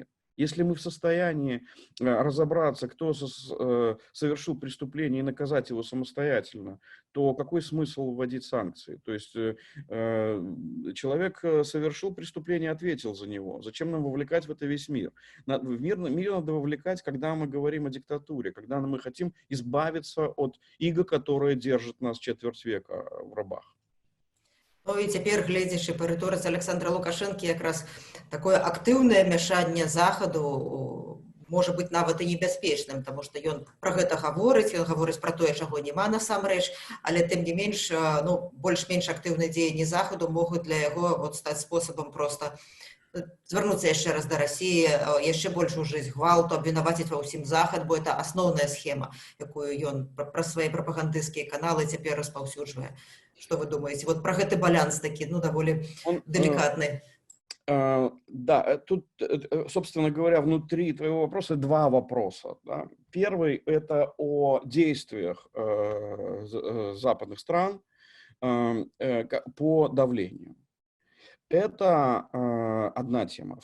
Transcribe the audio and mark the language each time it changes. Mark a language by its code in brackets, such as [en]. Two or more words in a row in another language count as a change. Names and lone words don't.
[ru] Если мы в состоянии разобраться, кто совершил преступление и наказать его самостоятельно, то какой смысл вводить санкции? То есть человек совершил преступление, ответил за него. Зачем нам вовлекать в это весь мир? Мир надо вовлекать, когда мы говорим о диктатуре, когда мы хотим избавиться от иго, которое держит нас 4 века в рабах. [be] Ну і цяпер, гледзячы па рыторыцы Александра Лукашэнкі, якраз такое актыўнае мяшанне захаду можа быць нават і небяспечным, таму што ён пра гэта гаворыць, ён гаворыць пра тое, чаго няма насамрэч, але тым не менш, ну, больш-менш актыўныя дзеянні захаду могуць для яго стаць спосабам проста звярнуцца яшчэ раз да Расіі, яшчэ больш ужыць гвалту, абвінаваціць ва ўсім захад, бо это асноўная схема, якую ён праз свае прапагандысцкія каналы цяпер распаўсюджвае. [ru] Что вы думаете? Вот про [be] гэты баланс такі, ну, даволі [ru] деликатный. Да, тут, собственно говоря, внутри твоего вопроса два вопроса. Да. Первый – это о действиях западных стран по давлению. Это одна тема.